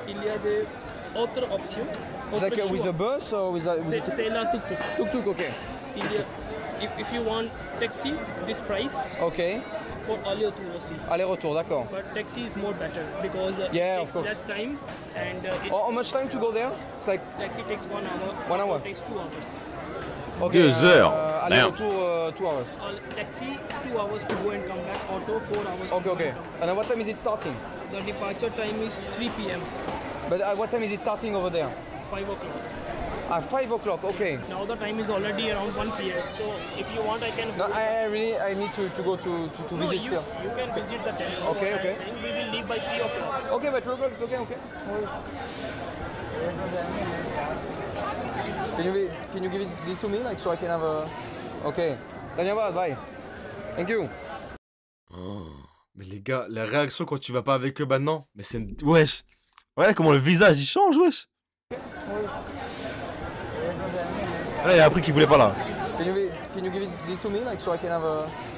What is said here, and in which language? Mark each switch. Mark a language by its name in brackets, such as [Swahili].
[French] Il y a des autres options. [English] It's like with a bus or with a [French] C'est la tuk-tuk. [English] Tuk-tuk, ok. [French] Il y a, [English] if you want taxi, this price. Ok. [French] For aller-retour aussi. Aller-retour, d'accord. [English] But taxi is more better because it takes less time and how much time to go there? It's like taxi takes 1 hour. 1 hour. Takes 2 hours. Okay, [French] 2 heures. [English] Aller-retour 2 hours. Taxi 2 hours to go and come back. Auto 4 hours. To Okay. And what time is it starting? The departure time is 3 p.m. But what time is it starting over there? 5 o'clock. At 5 o'clock, okay. Now the time is already around 1 p.m. So if you want, I can. No, I need to go to visit you, still. you can visit the temple. Okay. I'm saying we will leave by 3 o'clock. Okay, by 3 o'clock, it's okay. No worries. Can you give it this to me, like so I can have a. Okay. Dhanyavad, bye. Thank you. [French] Oh, mais les gars, la réaction quand tu vas pas avec eux maintenant, mais c'est wesh. Ouais, comment le visage il change, wesh. Là, il a appris qu'il voulait pas là. [English] Can you give it this to me, like so I can have a.